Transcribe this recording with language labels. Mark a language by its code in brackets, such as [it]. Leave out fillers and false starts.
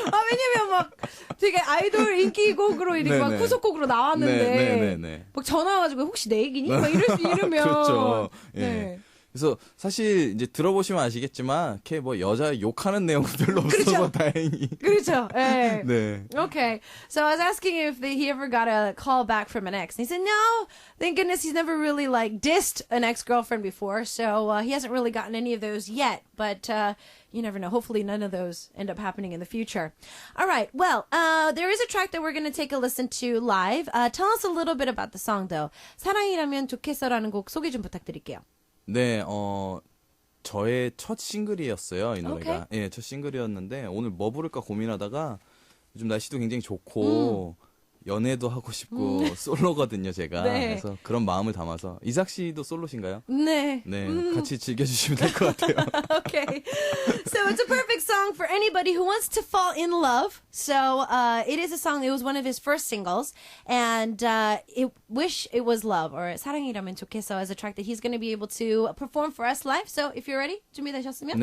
[ko] 왜냐면 막 되게 아이돌 인기곡으로 이렇게 막 후속곡으로 나왔는데 막 전화 와가지고 혹시 내 얘기니? 막 이러면 그렇죠. 예. 네. 그래서 사실 이제 들어보시면 아시겠지만 이렇게 뭐 여자 욕하는 내용은 별로 없어서 다행히. 그렇죠. 네. 네. [en] Okay. So I was asking if he ever got a call back from an ex. And he said, no, thank goodness he's never really dissed an ex-girlfriend before. So he hasn't really gotten any of those yet. But you never know. Hopefully none of those end up happening in the future. All right. Well, there is a track that we're going to take a listen to live. Tell us a little bit about the song, though. [ko] 사랑이라면 좋겠어라는 곡 소개 좀 부탁드릴게요. 네, 저의 첫 싱글이었어요, 이 노래가. 예, 첫 싱글이었는데, 오늘 뭐 부를까 고민하다가, 요즘 날씨도 굉장히 좋고, 연애도 하고 싶고, 솔로거든요, 제가. 네. 그래서 그런 마음을 담아서. 이삭 씨도 솔로신가요? 네. 네, 같이 즐겨주시면 될 것 같아요. [en] Okay. So it's a perfect song for anybody who wants to fall in love. So it is a song, it was one of his first singles. And Wish It Was Love, or 사랑이라면 좋겠어, is a track that he's going to be able to perform for us live. So if you're ready, [ko] 준비되셨으면?